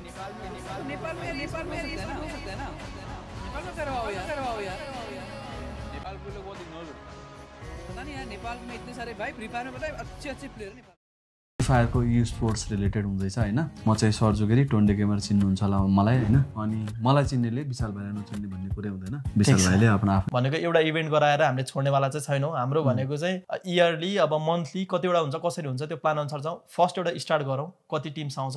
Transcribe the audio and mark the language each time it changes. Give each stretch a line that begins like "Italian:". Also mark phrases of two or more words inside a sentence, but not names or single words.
Hindi: नेपाल में ये सब हो सकता है ना नेपाल में करवाओ यार नेपाल के लोग बहुत इग्नोर करते हैं पता नहीं यार नेपाल में इतने सारे भाई फ्री फायर में पता है अच्छे प्लेयर नेपाल
Nepali: फ्री फायरको
English: e sports related
Nepali: हुँदैछ हैन म चाहिँ सर्जु गिरी टोन्डे गेमर चिन्नुहुन्छ होला मलाई हैन अनि मलाई चिन्नेले विशाल भाइलाई नचिन्ने भन्ने कुरा हुँदैन विशाल भाइले आफ्नो भनेको एउटा इभेन्ट गराएर हामीले छोड्नेवाला चाहिँ छैनौँ हाम्रो भनेको चाहिँ इयरली अब मन्थली कतिवटा हुन्छ कसरी हुन्छ त्यो प्लान अनुसार जाउँ फर्स्ट एउटा स्टार्ट गरौँ कति टिम्स आउँछ